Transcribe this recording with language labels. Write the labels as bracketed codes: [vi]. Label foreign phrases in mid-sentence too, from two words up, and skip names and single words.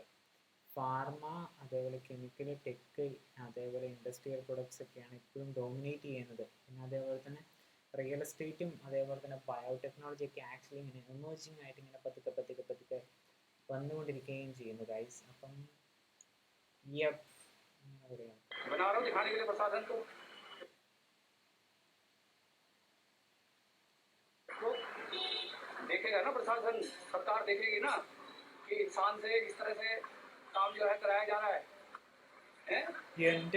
[ml] ഫാർമ, അതേപോലെ കെമിക്കൽ, ടെക്, അതേപോലെ [en] industrial products [ml] ഒക്കെയാണ് ഇപ്പോഴും ഡോമിനേറ്റ് ചെയ്യുന്നത്. പിന്നെ അതേപോലെ തന്നെ [en] real estate [ml] അതേപോലെ തന്നെ ബയോടെക്നോളജി ഒക്കെ ആക്ച്വലി ഇങ്ങനെ എമേർജിങ് ആയിട്ട് ഇങ്ങനെ പതുക്കെ വന്നുകൊണ്ടിരിക്കുകയും ചെയ്യുന്നു ഗൈസ്. അപ്പം എന്താ പറയുക, [hi] बना रहा हूँ दिखाने के लिए प्रसाधन तो देखेगा ना प्रशासन, सरकार देखेगी ना कि इंसान से इस तरह से काम जो है कराया जा रहा है, हैं? [ml] എൻ്റെ